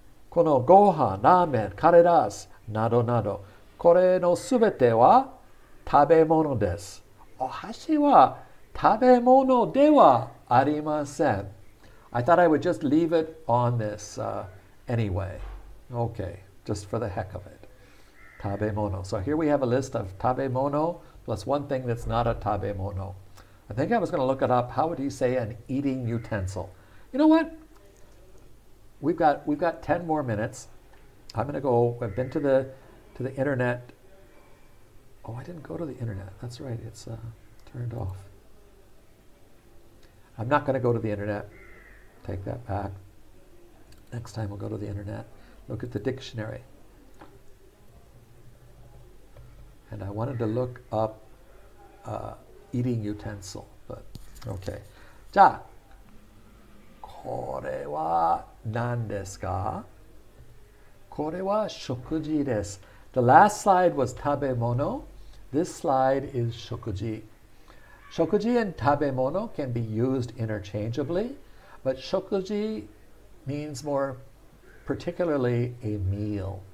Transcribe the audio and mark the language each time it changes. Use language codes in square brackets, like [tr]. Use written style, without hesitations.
[ja] このご飯、ラーメン、カレーラスなどなど、これのすべては食べ物です。お箸は食べ物ではありません。 [en] I thought I would just leave it on this anyway. Okay, just for the heck of it. Tabemono. So here we have a list of tabemono plus one thing that's not a tabemono. I think I was going to look it up. How would you say an eating utensil? You know what? We've got 10 more minutes. I'm going to go. I've been to the internet. Oh, I didn't go to the internet. That's right. It's turned off. I'm not going to go to the internet. Take that back. Next time we'll go to the internet. Look at the dictionary. And I wanted to look up eating utensil, but okay. [ja] じゃあ、これは何ですか？これは食事です。 [en] The last slide was 食べ物. This slide is 食事. 食事 and 食べ物 can be used interchangeably, but 食事 means more particularly a meal.